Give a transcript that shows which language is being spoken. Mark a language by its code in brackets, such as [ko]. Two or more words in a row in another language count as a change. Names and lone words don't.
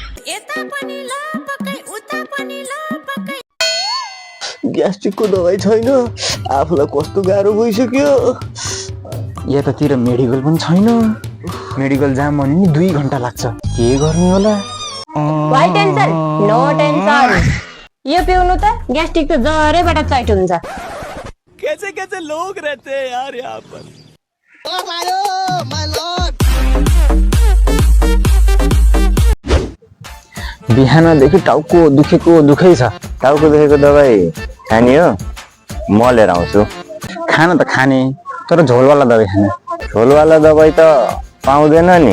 [ne] ग्यास्ट्रिकको दबाई छैन, आफूलाई कस्तो गाह्रो भइसक्यो। यतातिर मेडिकल पनि छैन, मेडिकल जाम भने नि 2 घन्टा लाग्छ। के गर्ने होला? [en] why tension no tension. [ne] यो पिउनु त ग्यास्ट्रिक त जरैबाट चैट हुन्छ। [hi] कैसे कैसे लोग रहते हैं यार यहाँ पर। [ne] बिहानदेखि टाउको दुखेको दुखै छ। टाउको दुखेको दबाई खाने हो? म लिएर आउँछु। खान त खाने, तर झोलवाला दबाई खाने। झोलवाला दबाई त पाउँदैन नि।